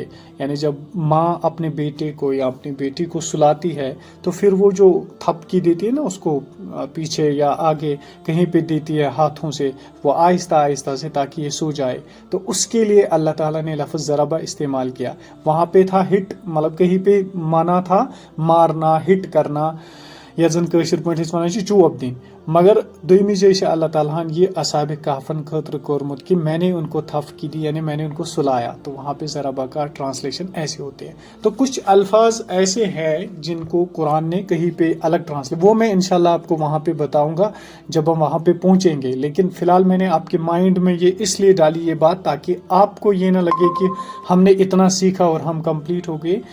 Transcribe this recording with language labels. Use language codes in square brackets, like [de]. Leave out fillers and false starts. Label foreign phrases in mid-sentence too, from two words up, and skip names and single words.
[ur] یعنی جب ماں اپنے بیٹے کو یا اپنی بیٹی کو سلاتی ہے تو پھر وہ جو تھپکی دیتی ہے نا، اس کو پیچھے یا آگے کہیں پہ دیتی ہے ہاتھوں سے، وہ آہستہ آہستہ سے، تاکہ یہ سو جائے. تو اس کے لیے اللہ تعالیٰ نے لفظ ضربہ استعمال کیا. وہاں پہ تھا ہٹ، مطلب کہیں پہ مانا تھا مارنا، ہٹ کرنا، یا [ks] زن کٲشِر پٲٹھۍ أسۍ وَنان چھِ چوب دِنۍ. مگر دویمہِ جایہِ چھِ اللہ تعالیٰ ہن یہ اصحاب کہفن خٲطرٕ کوٚرمُت کہ [ur] میں نے ان کو تھپکی دی، یعنی میں نے ان کو سلایا. تو وہاں پہ ضربہ کا ٹرانسلیشن ایسے ہوتے ہیں. تو کچھ الفاظ ایسے ہیں جن کو قرآن نے کہیں پہ الگ ٹرانسلیٹ، وہ میں انشاءاللہ آپ کو وہاں پہ بتاؤں گا جب ہم وہاں پہ پہنچیں گے. لیکن فی الحال میں نے آپ کے مائنڈ میں یہ اس لیے ڈالی یہ بات تاکہ آپ کو یہ نہ لگے کہ ہم نے اتنا سیکھا اور ہم کمپلیٹ ہو گئے.